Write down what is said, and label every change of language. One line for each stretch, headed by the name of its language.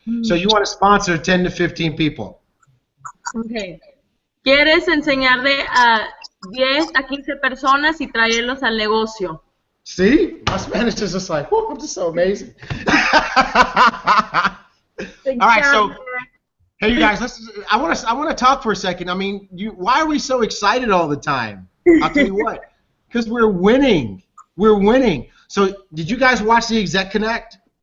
English: So you want to sponsor 10 to 15 people. Okay.
Spanish: ¿Quieres enseñarle a 10 a 15 personas y traerlos al negocio?
English: See? My Spanish is just like, whoa, I'm just so amazing. All right, so hey, you guys, I want to talk for a second. I mean, why are we so excited all the time? I'll tell you what. Because we're winning. We're winning. So, did you guys watch the Exec Connect?